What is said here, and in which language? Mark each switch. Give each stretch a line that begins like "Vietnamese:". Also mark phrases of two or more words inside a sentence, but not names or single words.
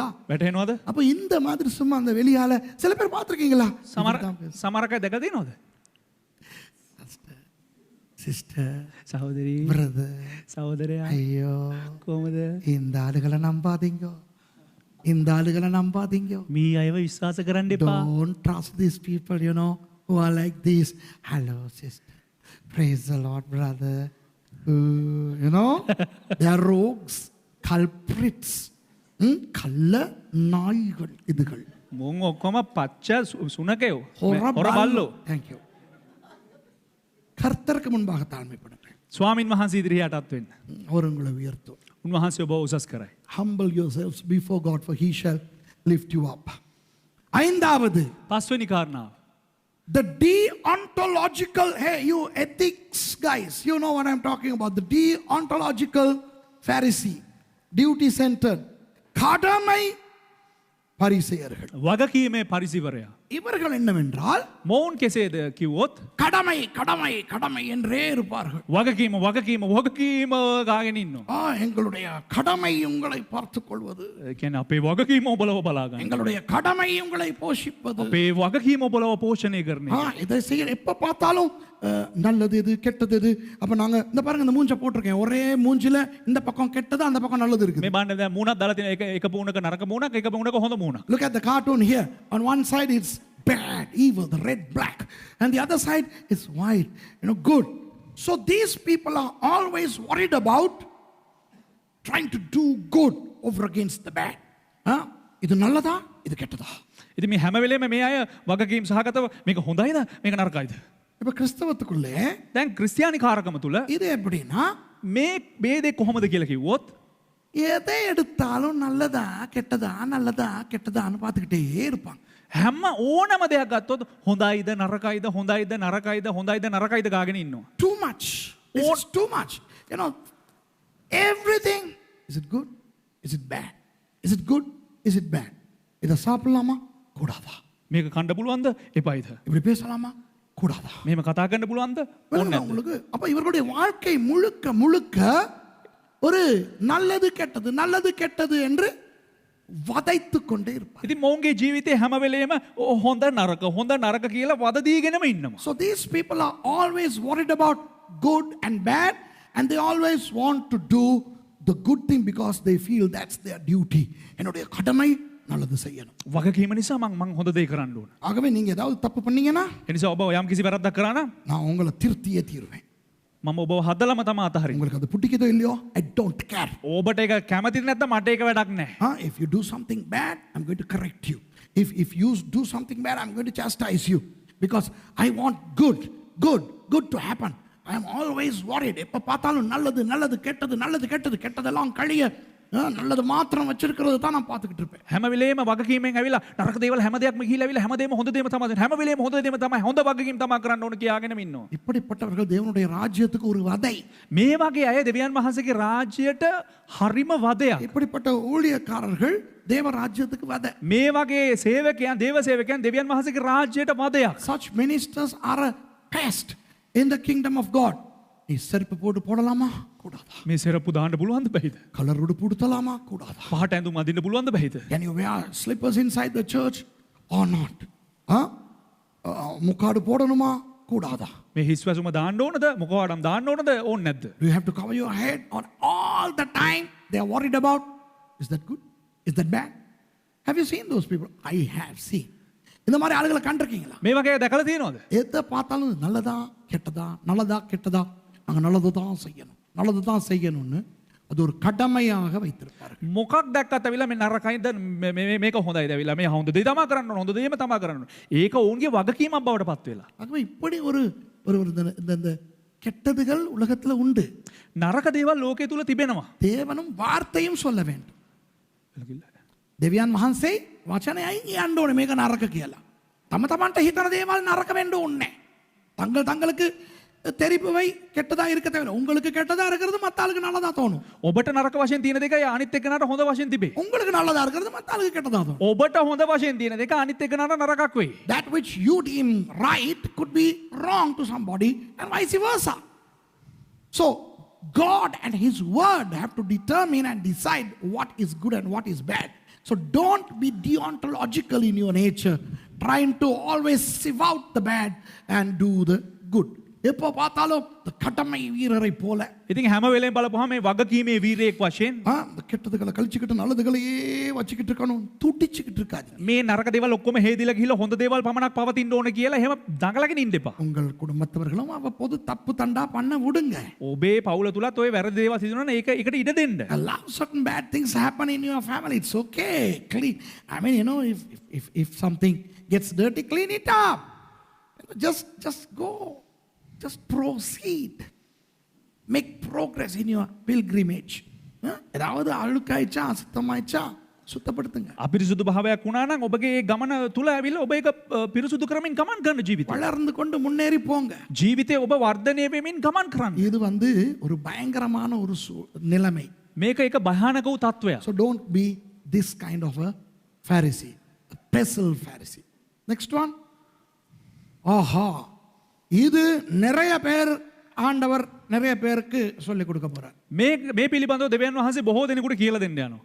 Sinhala: වැටහෙනවද?
Tamil: அப்ப இந்த மாதிரி சும்மா அந்த வெளியால சில பேர் பார்த்திருக்கீங்களா?
Sinhala: සමහර අය දැකලා තියෙනවද? sister, සහෝදරී brother, සහෝදරයා ஐயோ කොහමද
Tamil: இந்த ஆளுகளை நம்பாதீங்க இந்த ஆளுகளை நம்பாதீங்க
Sinhala: මේ අයව විශ්වාස කරන්න එපා
English: don't trust these people, you know, who are like this. Hello, sister. Praise the Lord, brother. You know, they are rogues, culprits.
Tamil: கள்ள நாய்கள் இதுகள்.
Sinhala: මුන් ඔක්කොම පච්ච සුනකයෝ හොරබල්ලෝ.
English: Thank you.
Tamil: கர்த்தருக்கு முன்பாக தாழ்மைப்படுங்கள்.
Sinhala: ස්වාමින් වහන්සේ ඉදිරියේ යටත් වෙන්න.
Tamil: அவர் உங்களை உயர்த்தும்.
Sinhala: උන්වහන්සේ ඔබ උසස් කරයි.
English: Humble yourselves before God, for He shall lift you up.
Tamil: ஐந்தாவது,
Sinhala: පස්වෙනි කාරණාව.
English: the deontological, hey, you ethics guys, you know what I'm talking about. The deontological Pharisee, duty centered,
Tamil: கடமை பரிசேயர்கள்.
Sinhala: වගකීමේ පරිසිවරයා.
Tamil: இவர்கள் என்னவென்றால்
Sinhala: මොවුන් කෙසේද කිව්වොත්
Tamil: கடமை கடமை கடமை என்றே இருப்பார்கள்.
Sinhala: වගකීම වගකීම වගකීම ගාගෙන ඉන්නවා.
Tamil: எங்களுடைய கடமை உங்களை பார்த்துக் கொள்வது,
Sinhala: ඒ කියන්නේ අපේ වගකීම ඔබලව බලා ගන්න.
Tamil: எங்களுடைய கடமை உங்களை போஷிப்பது.
Sinhala: අපේ වගකීම ඔබලව පෝෂණය කරන එක.
Tamil: இதை செய்ய எப்ப பார்த்தாலும் நல்லது எது கெட்டது எது. அப்ப நாங்க இந்த பாருங்க இந்த மூஞ்ச போட்டிருக்கேன், ஒரே மூஞ்சில இந்த பக்கம் கெட்டது அந்த பக்கம் நல்லது இருக்குது.
Sinhala: මේ බණ්ඩ දැන් මූණක් දාලා තියෙන එක පූණක නරක මූණක් එක පූණක හොඳ මූණක්.
English: Look at the cartoon here. On one side it's bad, evil, the red, black, and the other side is white, you know, good. So these people are always worried about trying to do good over against the bad.
Tamil: இது நல்லதா இது கெட்டதா.
Sinhala: ඉතින් මේ හැම වෙලේම මේ අය වගකීම් සහගතව මේක හොඳයිද මේක නරකයිද.
Tamil: இப்ப கிறிஸ்தவத்துக்குள்ளே
Sinhala: දැන් ක්‍රිස්තියානි කාරකම තුල
Tamil: இது எப்படின்னா
Sinhala: මේ ભેදේ කොහොමද කියලා කිව්වොත්
Tamil: எதை எடுத்தாலும் நல்லதா கெட்டதா நல்லதா கெட்டதான்னு பார்த்துக்கிட்டே இருப்பாங்க.
Sinhala: හැම ඕනම දෙයක් ගත්තොත් හොඳයිද නරකයිද හොඳයිද නරකයිද හොඳයිද නරකයිද ගාගෙන ඉන්නවා.
English: Too much. This is too much. You know, everything. Is it good? Is it bad? Is it good? Is it bad?
Tamil: இதை சாப்பிடலாமா கூடாதா?
Sinhala: මේක කන්න පුළුවන්ද එපයිද?
Tamil: இப்படி பேசலாமா கூடாதா?
Sinhala: මෙහෙම කතා කරන්න පුළුවන්ද ඕනේ නැද්ද?
Tamil: உங்களுக்கு அப்ப இவர்களுடைய வாழ்க்கை முழுக்க முழுக்க ஒரு நல்லது கெட்டது என்று වදයිතු கொண்டே இருப்பார்.
Sinhala: ඉතින් මොවුන්ගේ ජීවිතේ හැම වෙලේම හොඳ නරක කියලා වද දීගෙනම ඉන්නවා.
English: So these people are always worried about good and bad, and they always want to do the good thing because they feel that's their duty.
Tamil: என்னுடைய கடமை நல்லது செய்யணும்.
Sinhala: වගකීම නිසා මං හොඳ දේ කරන්න ඕන.
Tamil: ஆகவே நீங்க ஏதாவது தப்பு பண்ணீங்கன்னா
Sinhala: ඒ නිසා ඔබ යම් කිසි වැරද්දක් කරා නම්
Tamil: நான் உங்களை திருத்தியே தீருவேன்.
Sinhala: මම ඔබව හදලම තමයි අතහරින්නේ.
Tamil: உங்களுக்கு அது பிடிக்குதோ இல்லையோ,
English: I don't care.
Sinhala: ඔබට ඒක කැමති නැත්නම් මට ඒක වැඩක් නැහැ.
English: If you do something bad, I'm going to correct you. If you do something bad, I'm going to chastise you. Because I want good to happen. I am always worried.
Tamil: எப்ப பார்த்தாலும் நல்லது கெட்டதெல்லாம் கழிய நல்லது மாத்திரம் வச்சிருக்கிறது தான் நான் பார்த்துக்கிட்டு இருப்பேன்.
Sinhala: හැම වෙලේම වගකීමෙන් ඇවිල්ලා නරක දේවල් හැම දෙයක්ම ගිහිලා ඇවිල්ලා හැමදේම හොඳ දේම තමයි හැම වෙලේම හොඳ දේම තමයි හොඳ වගකීම් තමයි කරන්න ඕන කියාගෙනම ඉන්නවා.
Tamil: இப்படிப்பட்டவர்கள் தேவனுடைய ராஜ்யத்துக்கு ஒரு வதை.
Sinhala: මේ වගේ අය දෙවියන් වහන්සේගේ රාජ්‍යයට හරිම වදයක්.
Tamil: இப்படிப்பட்ட ஊழியக்காரர்கள் தேவ ராஜ்யத்துக்கு வதை.
Sinhala: මේ වගේ සේවකයන් දේව සේවකයන් දෙවියන් වහන්සේගේ රාජ්‍යයට වදයක්.
English: Such ministers are a pest in the kingdom of God.
Tamil: நீ செருப்பு போட்டு போடலாமா கூடாதா?
Sinhala: මේ සෙරප්පු දාන්න පුළුවන්ද බැයිද?
Tamil: கலர் உடுப்பு உடுத்தலாமா கூடாதா?
Sinhala: පහට ඇඳුම් අඳින්න පුළුවන්ද බැයිද?
English: Can you wear slippers inside the church or not?
Tamil: முக்காடு போடணுமா கூடாதா?
Sinhala: මේ හිස් වැසුම දාන්න ඕනද මොකවඩම් දාන්න ඕනද ඕනේ නැද්ද?
English: Do you have to cover your head or all the time they are worried about? Is that good? Is that bad? Have you seen those people? I have seen.
Tamil: இந்த மாதிரி ஆளுகளை கண்டிருக்கீங்களா?
Sinhala: මේ වගේ දැකලා තියෙනවද?
Tamil: எதை பார்த்தாலும் நல்லதா கெட்டதா நாங்கள் நல்லது தான் செய்யணும்னு அது ஒரு கடமையாக வைத்திருப்பார்கள்.
Sinhala: මොකක් දැක්කත් ඇවිල්ලා මේ නරකයිද මේක හොඳයිද ඇවිල්ලා මේ හොඳ දේ තමයි කරන්න ඕන හොඳ දේම තමයි කරන්න ඕන. ඒක ඔවුන්ගේ වගකීමක් බවට පත් වෙලා.
Tamil: ஆகவே இப்படி ஒரு இந்த கெட்டதுகள் உலகத்துல உண்டு.
Sinhala: නරක දේවල් ලෝකයේ තුල තිබෙනවා.
Tamil: தேவனும் வார்த்தையும் சொல்ல வேண்டும்.
Sinhala: දෙවියන් වහන්සේ වචනයයි කියන්න ඕනේ මේක නරක කියලා. තම තමන්ට හිතන දේවල් නරක වෙන්න ඕනේ නැහැ.
Tamil: தங்களுக்கு தெரிபவை கெட்டதா இருக்க தேவையில்லை. உங்களுக்கு கெட்டதா இருக்கிறது மத்த ஆளுக்கு நல்லதா தோணும்.
Sinhala: ඔබට නරක වශයෙන් තියෙන දෙකයි අනිත් එක්කනට හොඳ වශයෙන් තිබේ.
Tamil: உங்களுக்கு நல்லதா இருக்கிறது மத்த ஆளுக்கு கெட்டதா தோணும்.
Sinhala: ඔබට හොඳ වශයෙන් තියෙන දෙක අනිත් එක්කනට නරකක් වෙයි.
English: That which you deem right could be wrong to somebody and vice versa. So God and His word have to determine and decide what is good and what is bad. So don't be deontological in your nature, trying to always sieve out the bad and do the good.
Tamil: எப்போ பார்த்தாலும் இந்த கடமை வீரரை போல
Sinhala: ඉතින් හැම වෙලේම බලපුවාම මේ වගකීමේ වීරයෙක් වශයෙන්
Tamil: இந்த கெட்டதுகளை கழிச்சுக்கிட்டு நல்லதுகளையே வச்சுக்கிட்டு இருக்கணும் துடிச்சுக்கிட்டு இருக்காது.
Sinhala: මේ නරක දේවල් ඔක්කොම හේදිලා ගිහිල්ලා හොඳ දේවල් පමණක් පවතින්න ඕන කියලා එහෙම දඟලගෙන ඉන්න එපා.
Tamil: உங்கள் குடும்பத்தவர்களும் அவ்வப்போது தப்பு தண்டா பண்ண விடுங்க.
Sinhala: ඔබේ පවුල තුලත් ඔය වැරදි දේවල් සිදු වෙනවා නම් ඒකට ඉඩ දෙන්න.
English: Allow certain bad things happen in your family. It's okay. Clean. I mean, you know, if something gets dirty, clean it up. Just go. Just proceed. Make progress in your pilgrimage.
Tamil: ஏதாவது அழுக்காய்ச்சா அசுத்தமாய்ச்சா சுத்தப்படுத்துங்க.
Sinhala: අපිරිසුදු භාවයක් වුණා නම් ඔබගේ ඒ ගමන තුල ඇවිල්ලා ඔබ ඒක පිරිසුදු කරමින් ගමන් කරන ජීවිතය.
Tamil: வளர்ந்து கொண்டு முன்னேறி போங்க.
Sinhala: ජීවිතේ ඔබ වර්ධනය වෙමින් ගමන් කරන්න.
Tamil: இது ஒரு பயங்கரமான ஒரு நிலைமை.
Sinhala: මේක එක භයානක වූ තත්වයක්.
English: So don't be this kind of a Pharisee, a pestle Pharisee. Next one.
Tamil: ஆஹா, இது நிறைய பேர் ஆண்டவர் நிறைய பேருக்கு சொல்லி கொடுக்க போறார்.
Sinhala: මේ පිළිබඳව දෙවියන් වහන්සේ බොහෝ දෙනෙකුට කියලා දෙන්න යනවා.